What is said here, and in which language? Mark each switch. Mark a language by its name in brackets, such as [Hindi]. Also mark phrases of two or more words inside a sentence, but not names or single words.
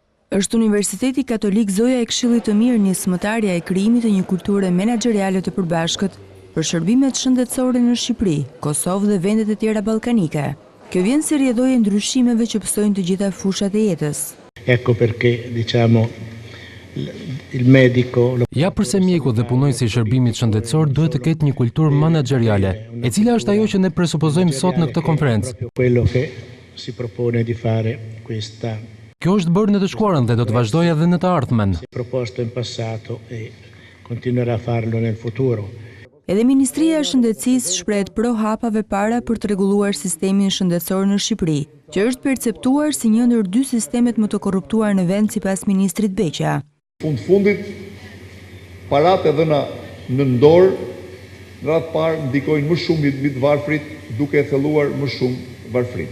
[Albanian] Është Universiteti Katolik Zoja e Këshillit të Mirë nismëtarja e krijimit të një kulture menaxheriale të përbashkët për shërbimet shëndetësore në Shqipëri, Kosovë dhe vendet e tjera ballkanike. Kjo vjen si rrjedhojë e ndryshimeve që pësojnë të gjitha fushat e jetës. [Italian] Ecco perché, diciamo, il medico... [Albanian] Ja përse mjeku dhe punojësi i shërbimit shëndetësor duhet të ketë një kulturë menaxheriale, e cila është ajo që ne presupozojmë sot në këtë konferencë. [Italian] Quello che si propone di fare questa... [Albanian] Kjo është bërë në të shkuarën dhe do të vazhdojë edhe në të ardhmen. [Italian] Si proposto in passato e continuerà a farlo nel futuro. [Albanian] Edhe Ministria e Shëndetësisë shprehet pro hapave para për të rregulluar sistemin shëndetësor në Shqipëri, që është perceptuar si një ndër dy sistemet më të korruptuar në vend sipas ministrit Beqa. Fundit, paratë e dhëna në dorë, në radhë parë ndikojnë më shumë mbi të varfrit, duke e thelluar më shumë varfrinë.